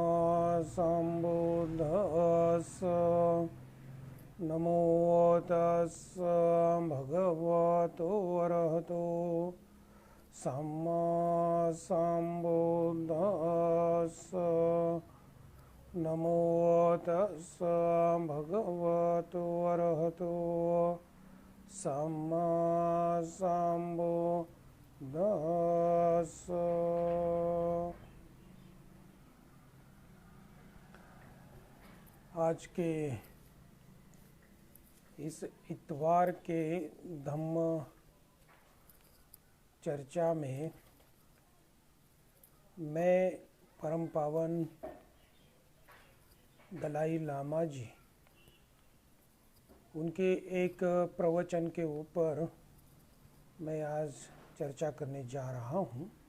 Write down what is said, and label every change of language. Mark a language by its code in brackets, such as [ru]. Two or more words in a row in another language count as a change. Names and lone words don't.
[pi] सम्बुद्धस्स नमो तस्स भगवतो अरहतो सम्मा सम्बुद्धस्स नमो तस्स भगवतो अरहतो सम्मा सम्बुद्धस्स। [hi] आज के इस इतवार के धम्म चर्चा में मैं परम पावन दलाई लामा जी उनके एक प्रवचन के ऊपर मैं आज चर्चा करने जा रहा हूँ।